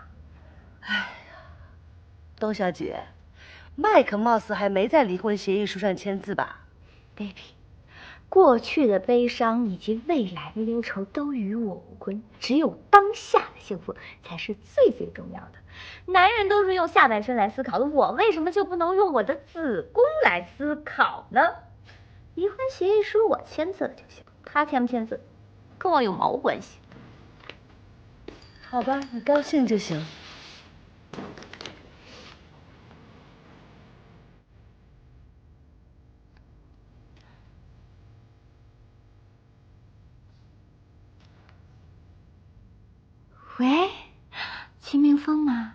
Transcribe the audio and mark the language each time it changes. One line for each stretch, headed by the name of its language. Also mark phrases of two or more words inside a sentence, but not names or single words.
Chinese: 哎呀，董小姐，麥克貌似還沒在離婚協議書上簽字吧？Baby， 過去的悲傷以及未來的憂愁都與我無關，只有當下的幸福才是最最重要的。男人都是用下半身來思考的，我為什麼就不能用我的子宮來思考呢？離婚協議書我簽字了就行，他簽不簽字跟我有毛關係？好吧，你高興就行。喂，戚明風嗎？